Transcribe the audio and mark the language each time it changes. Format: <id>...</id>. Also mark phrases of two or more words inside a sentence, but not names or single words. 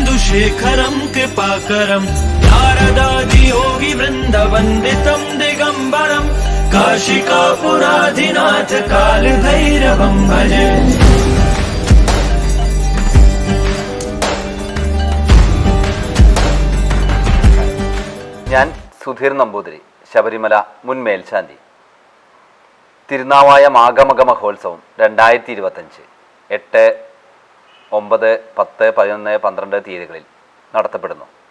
<sa>शेखरं कृपाकरं नारदादियोगी वृन्दवन्दितं दिगम्बरं काशिकापुराधिनाथ कालभैरवं भजे।</sa> <ml>ഞാൻ സുധീർ നമ്പൂതിരി, ശബരിമല മുൻ മേൽശാന്തി. തിരുനാവായ മാഘമക മഹോത്സവം 2025 8, 9, 10, 11, 12 തീയതികളിൽ നടത്തപ്പെടുന്നു.</ml>